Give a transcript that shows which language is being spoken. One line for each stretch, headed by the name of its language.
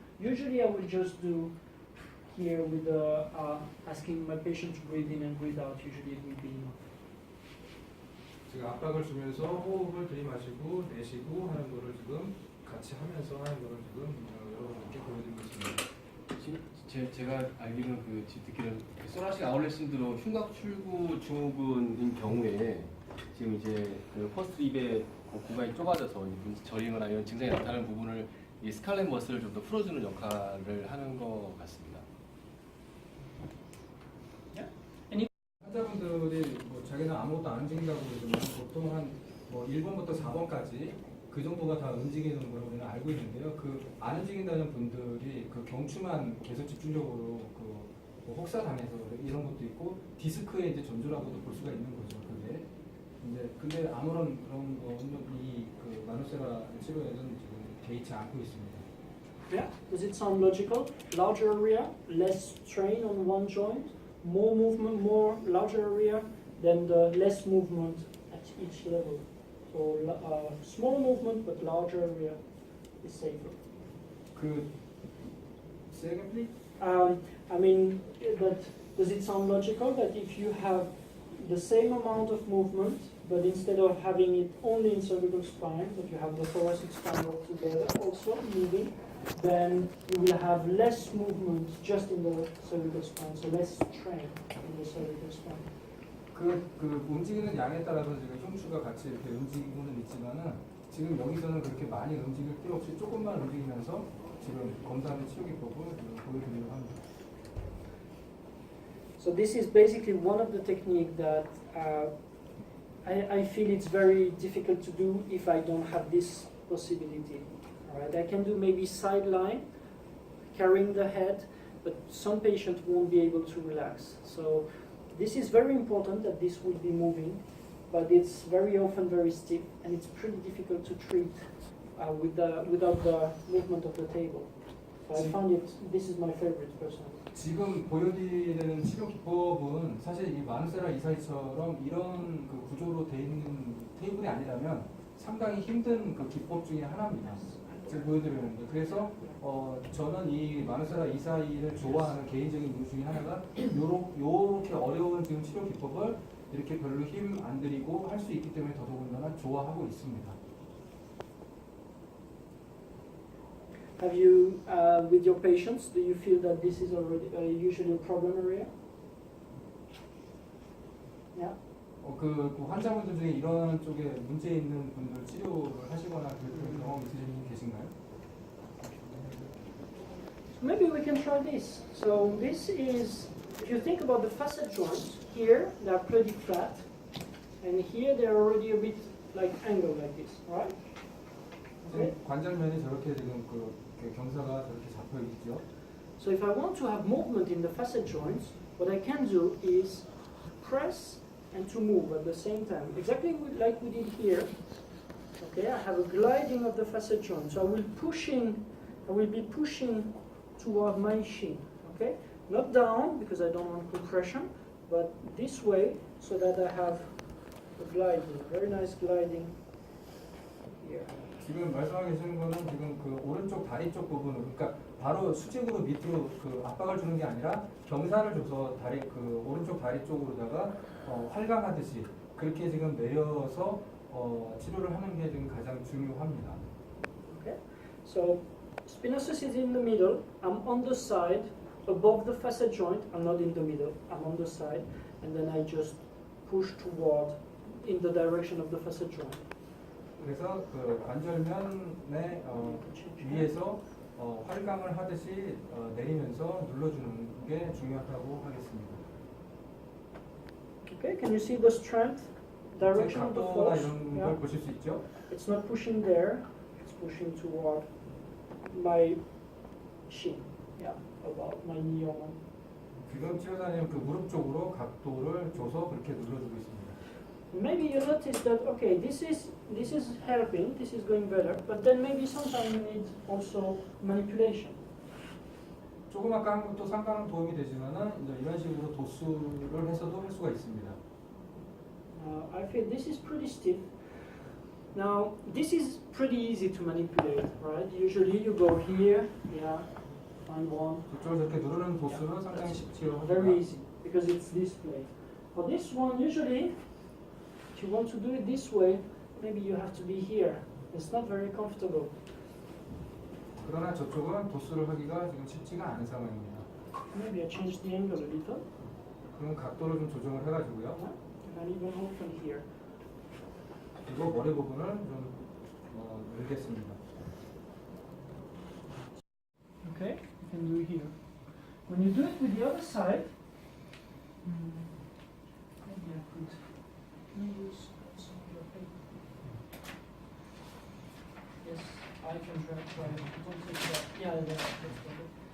English: Usually I will just do here with asking my patient to breathe in and breathe out. Usually it will be enough.
Korean: 지금 압박을 주면서 호흡을 들이마시고 내쉬고 하는 거를 지금 같이 하면서 하는 거를 지금 여러분들께 보여드리고 있습니다. 제가 알기로는 듣기로는 소라식 아울렛 신드롬 흉곽 출구 증후군인 경우에 지금 이제 그 퍼스트 립의 구간이 좁아져서 저리거나 이런 증상이 나타나는 부분을 이 스칼렛 머슬을 좀 더 풀어주는 역할을 하는 것 같습니다. 환자분들이 뭐 자기는 아무것도 안 움직인다고 그러지만 보통 한 뭐 1번부터 4번까지 그 정도가 다 움직이는 거라고 저는 알고 있는데요. 그 안 움직인다는 분들이 그 경추만 계속 집중적으로 뭐 혹사당해서 이런 것도 있고 디스크의 이제 전조라고도 볼 수가 있는 거죠. 그게 이제 근데 아무런 그런 거는 이그 마누세라 치료에는 지금 개의치 않고 있습니다.
English: Yeah, does it sound logical? Larger area, less strain on one joint, more movement, more larger area, then the less movement at each level. So smaller movement but larger area is safer. 그 secondly, I mean, does it sound logical that if you have the same amount of movement, but instead of having it only in cervical spine, but you have the thoracic spine altogether also moving, then you will have less movement just in the cervical spine, so less strain in the cervical spine.
Korean: 그 움직이는 양에 따라서 지금 흉추가 같이 이렇게 움직이고는 있지만은 지금 여기서는 그렇게 많이 움직일 필요 없이 조금만 움직이면서 지금 검사하는 치료 기법을 보여드리려고 합니다.
English: So this is basically one of the techniques that I feel it's very difficult to do if I don't have this possibility. Alright, I can do maybe sideline, carrying the head, but some patients won't be able to relax. So this is very important that this will be moving, but it's very often very stiff and it's pretty difficult to treat without the movement of the table. So I find this is my favorite personally.
Korean: 지금 보여드리는 치료 기법은 사실 이 마누세라 이사이처럼 이런 그 구조로 되어 있는 테이블이 아니라면 상당히 힘든 그 기법 중에 하나입니다. 지금 보여드리는 거. 그래서 저는 이 마누세라 이사이를 좋아하는 개인적인 이유 중에 하나가 요렇게 어려운 지금 치료 기법을 이렇게 별로 힘 안 들이고 할 수 있기 때문에 더더군다나 좋아하고 있습니다.
English: Have you, with your patients, do you feel that this is already usually a problem area? Yeah.
Korean: 그 환자분들 중에 이런 쪽에 문제 있는 분들 치료를 하시거나 그런 경험 있으신 계신가요?
English: So maybe we can try this. So this is, if you think about the facet joints, here they are pretty flat, and here they are already a bit like angled like this, right? Okay.
Korean: 관절면이 저렇게 지금 그 경사가 저렇게 잡혀 있죠.
English: So if I want to have movement in the facet joints, what I can do is press and to move at the same time, exactly like we did here. Okay, I have a gliding of the facet joint, so I will be pushing toward my shin. Okay, not down because I don't want compression, but this way so that I have a gliding, very nice gliding here.
Korean: 지금 말씀하고 계시는 거는 지금 그 오른쪽 다리 쪽 부분을, 그러니까 바로 수직으로 밑으로 그 압박을 주는 게 아니라 경사를 줘서 다리 그 오른쪽 다리 쪽으로다가 활강하듯이 그렇게 지금 내려서 치료를 하는 게 지금 가장 중요합니다.
English: Okay, so spinosus is in the middle. I'm on the side above the facet joint. I'm not in the middle. I'm on the side, and then I just push toward in the direction of the facet joint.
Korean: 그래서 그 관절면의 위에서 활강을 하듯이 내리면서 눌러주는 게 중요하다고 하겠습니다.
English: Okay, can you see the strength, direction of the
Korean: 각도나
English: force?
Korean: 이런
English: Yeah.
Korean: 걸 보실 수 있죠.
English: It's not pushing there. It's pushing toward my shin. Yeah, about my knee or.
Korean: 지금 치료사님 그 무릎 쪽으로 각도를 줘서 그렇게 눌러주고 있습니다.
English: Maybe you notice that okay, this is helping, this is going better, but then maybe sometimes you need also manipulation.
Korean: 조금 아까 한 것도 상당한 도움이 되지만은 이제 이런 식으로 도수를 해서도 할 수가 있습니다.
English: I feel this is pretty stiff. Now this is pretty easy to manipulate, right? Usually you go here, yeah, find one.
Korean: 저쪽을 저렇게 누르는 도수는 상당히 쉽지요.
English: Very easy because it's this plate. For this one, usually, if you want to do it this way, maybe you have to be here. It's not very comfortable.
Korean: 그러나 저쪽은 도수를 하기가 지금 쉽지가 않은 상황입니다.
English: Maybe I change the angle a little.
Korean: 그럼 각도를 좀 조정을 해가지고요.
English: And even open here.
Korean: 그리고 머리 부분을 좀 늘겠습니다.
English: Okay, you can do it here. When you do it with the other side, maybe I could use some of your paper. Yes, I can try. Don't take that. Yeah, that's better.